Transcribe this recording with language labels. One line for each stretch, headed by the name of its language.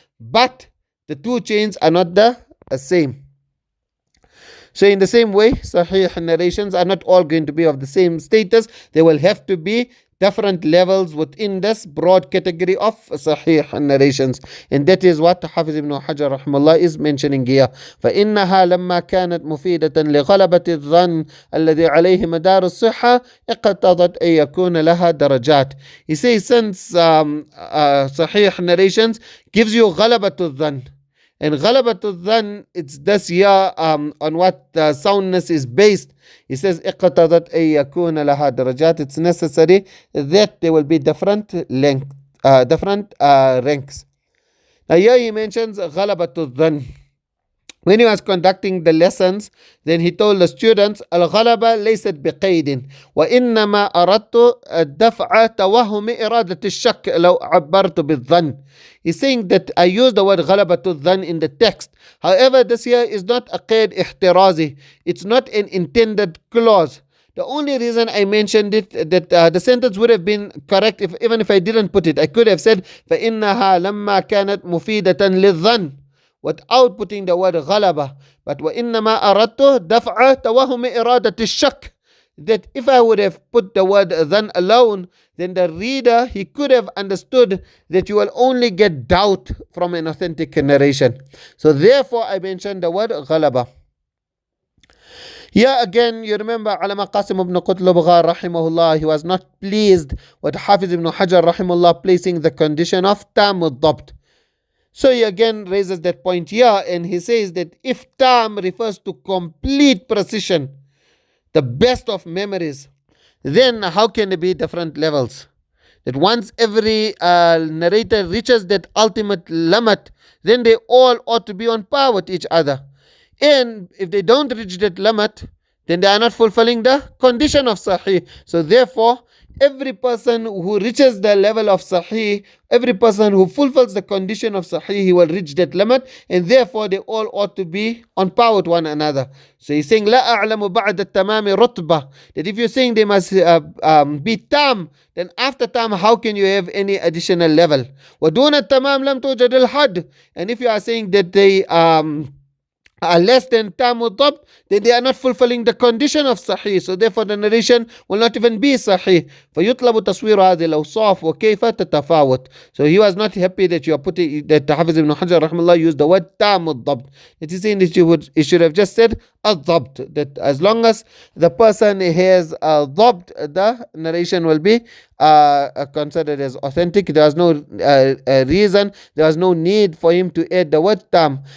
English: But the two chains are not the same. So in the same way, Sahih narrations are not all going to be of the same status. There will have to be different levels within this broad category of Sahih narrations. And that is what Hafiz ibn Hajar rahimahullah is mentioning here.
Arabic: فإنها لما كانت مفيدة لغلبة الظن الذي عليه مدار الصحة اقتضت أن يكون لها درجات.
English: He says since Sahih narrations gives you
Arabic: غلبة الظن.
English: And Ghalabatul Dhan, it's this year on what soundness is based. He says,
Arabic: اقتضت أن يكون لها درجات.
English: It's necessary that there will be different ranks. Now here he mentions Ghalabatul Dhan. When he was conducting the lessons, then he told the students,
Arabic: الغلبة ليست بقيد وإنما أردت دفع توهم إرادة الشك لو عبرت بالظن.
English: He's saying that I use the word
Arabic: غلبة الظن
English: in the text. However, this here is not a
Arabic: قيد احترازي.
English: It's not an intended clause. The only reason I mentioned it, that the sentence would have been correct even if I didn't put it. I could have said
Arabic: فإنها لما كانت مفيدة للظن,
English: without putting the word غلبة. But
Arabic: وإنما أردت دفع توهم إرادة الشك.
English: That if I would have put the word then alone, then the reader, he could have understood that you will only get doubt from an authentic narration. So therefore I mentioned the word غلبة. Here again, you remember Alama Qasim ibn Qutlubgha rahimahullah, he was not pleased with Hafiz ibn Hajar rahimahullah placing the condition of tam al-dabt. So he again raises that point here, and he says that if tam refers to complete precision, the best of memories, then how can there be different levels? That once every narrator reaches that ultimate limit, then they all ought to be on par with each other. And if they don't reach that limit, then they are not fulfilling the condition of Sahih. So therefore, every person who reaches the level of Sahih, every person who fulfills the condition of Sahih, he will reach that limit, and therefore they all ought to be on par with one another. So he's saying,
Arabic: لا أعلم بعد التمام رتبة.
English: That if you're saying they must be tam, then after tam, how can you have any additional level?
Arabic: ودون التمام لم توجد الحد.
English: And if you are saying that they are less than tam al-dabt, then they are not fulfilling the condition of Sahih. So therefore the narration will not even be Sahih.
Arabic: فيطلب تصوير هذه الأوصاف وكيف تتفاوت.
English: So he was not happy that you are putting, that Hafiz ibn Hajar rahimahullah used the word tam al-dabt. It is saying that you should have just said al-dabt. That as long as the person has al-dabt, the narration will be considered as authentic. There was no reason, there was no need for him to add the word tam.